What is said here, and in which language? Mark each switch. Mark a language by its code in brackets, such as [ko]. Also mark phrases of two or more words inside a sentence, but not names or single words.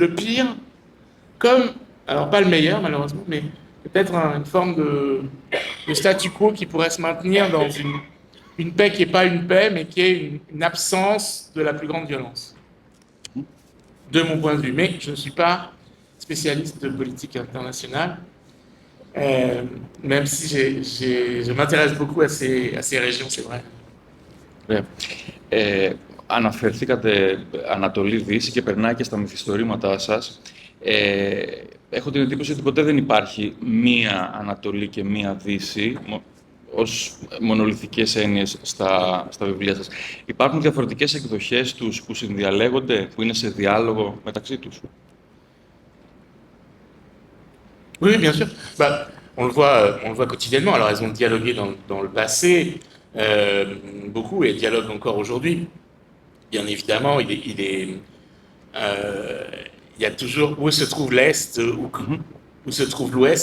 [fr] Le pire, comme, alors pas le meilleur malheureusement, mais peut-être une forme de statu quo qui pourrait se maintenir dans une paix qui n'est pas une paix, mais qui est une absence de la plus grande violence, de mon point de vue. Mais je ne suis pas spécialiste de politique internationale. même si je m'intéresse beaucoup à ces régions, c'est vrai. [el] Αναφερθήκατε Ανατολή-Δύση και περνάει και στα μυθιστορήματά σας. Έχω την εντύπωση ότι ποτέ δεν υπάρχει μία Ανατολή και μία Δύση ως μονολυθικές έννοιες στα βιβλία σας. Υπάρχουν διαφορετικές εκδοχές τους που συνδιαλέγονται, που είναι σε διάλογο μεταξύ τους. [fr] Oui, bien sûr. Bah, on le voit quotidiennement. Alors, elles ont dialogué dans le passé, beaucoup, et elles dialoguent encore aujourd'hui. Bien évidemment, il y a toujours où se trouve l'Est, où se trouve l'Ouest.